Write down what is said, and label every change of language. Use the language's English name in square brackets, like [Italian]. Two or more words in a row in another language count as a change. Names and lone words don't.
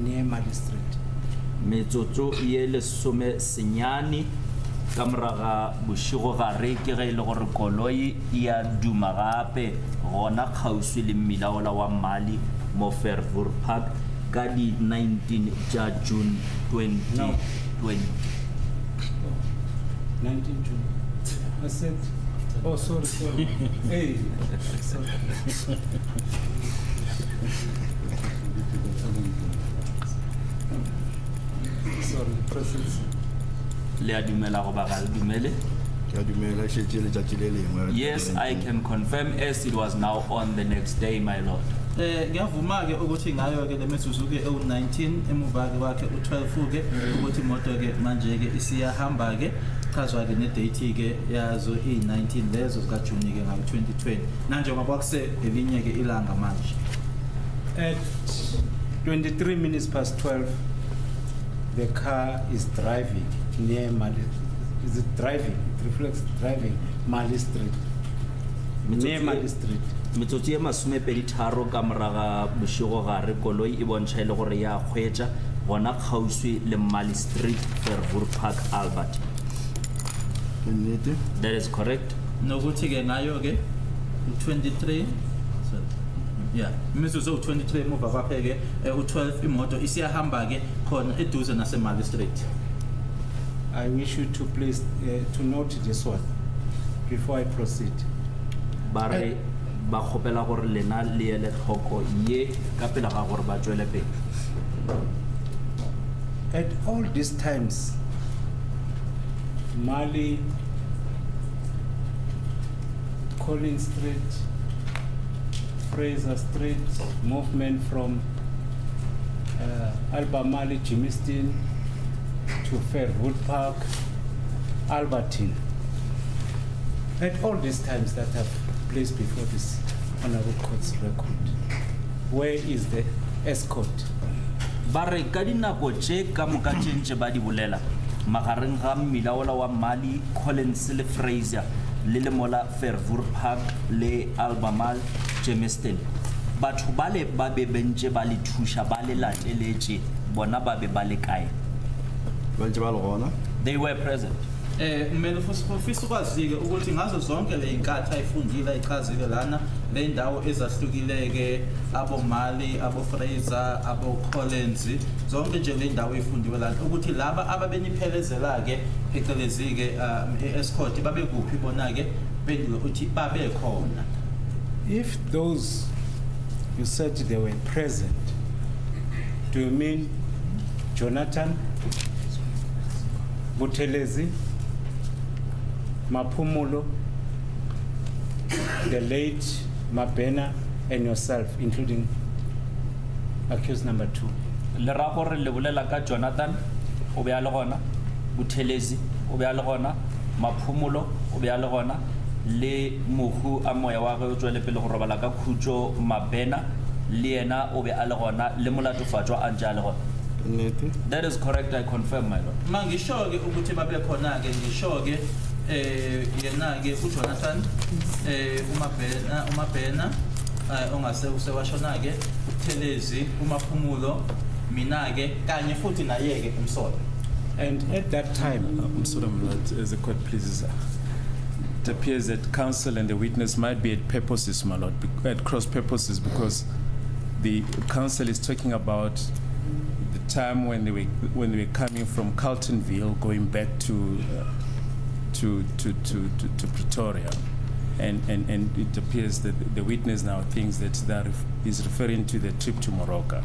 [Northern Sotho] Metsotso ye lesome senyane ka moraga bošigo gare ke ge e le gore koloi ya duma gape gona kgauswi le mmila ola wa Mali mo Fairview Park ka di 19 ja June 2020. [English] 19 June. I said, oh, sorry. Hey, sorry. Sorry, President. [Northern Sotho] Le a dumela go ba ga le dumele? Ke a dumela šetše letšatši le lengwe. [English] Yes, I can confirm as it was now on the next day, my lord. [Zulu] Ngiyavuma ke ukuthi ngayo ke lemizuzu ke ewu-19 emuva ke wakhe u-12 ke ukuthi imoto ke manje ke isiyahamba ke chazwa ke ne-date ke yazo i-19 lezo zikaJuni ke ngayo-2020 nanjengoba kwakuse elinye ke ilanga manje. [English] At 23 minutes past 12, the car is driving near Mali. Is it driving? It reflects driving Mali Street. Near Mali Street. [Northern Sotho] Metsotso e masomepedi tharo ka moraga bošigo gare koloi e bontšha e le gore ya hwetša gona kgauswi le Mali Street, Fairview Park, Albert. Ke nnete. [English] That is correct. [Zulu] Nokuthi ke ngayo ke u-23 imizuzu ewu-23 emuva kwakhe ke u-12 imoto isiyahamba ke khona eduze naseMali Street. [English] I wish you to please to note this one before I proceed. [Northern Sotho] Ba re ba kgopela gore lena le ele tlhoko ye ka pela ga gore ba tswele pele. [English] At all these times, Mali, Collins Street, Fraser Street, movement from Alba Mali, Jimiston to Fairwood Park, Albertine. At all these times that have placed before this honorable court's record, where is the escort? [Northern Sotho] Ba re ka dinako tše ka moka tše ntše ba di bolela magareng ga mmila ola wa Mali, Collins le Fraser le mola Fairview Park le Albemarle, Jamestown. Batho ba le ba be bentše ba le thuša ba le lateletše bona ba be ba le kae? Ba ntše ba le gona. [English] They were present. [Zulu] Kumele ufisa ukwazike ukuthi ngazo zonke le inkathi ayifundile ichazile lana le ndawo ezahlukileke abo Mali, abo Fraser, abo Collins, zonke nje le ndawo ezifundiwe lana ukuthi laba ababeniphelezela ke phecelezi ke escort babe kuphi bona ke bendulo uthi babe khona. [English] If those you said they were present, do you mean Jonathan, Buthelezi, Maphumulo, the late Mabena, and yourself, including accused number 2? [Northern Sotho] Le ra gore le bolela ka Jonathan o be a le gona, Buthelezi o be a le gona, Maphumulo o be a le gona le mohu a moya wa go tswele pele go robala ka khutso Mabena le yena o be a le gona le molatofatswa a ntse a le gona. Nnete. [English] That is correct, I confirm, my lord. [Zulu] Mangisho ke ukuthi babe khona ke ngisho ke yena ke uJonathan uMabena ongase usewashona ke uThelezi uMaphumulo mina ke kanye futhi naye ke umsolo. [English] And at that time, I'm sorry, my lord, as the court pleases. It appears that counsel and the witness might be at purposes, my lord, at cross purposes, because the counsel is talking about the time when they were coming from Carltonville, going back to Pretoria, and it appears that the witness now thinks that is referring to the trip to Morocco.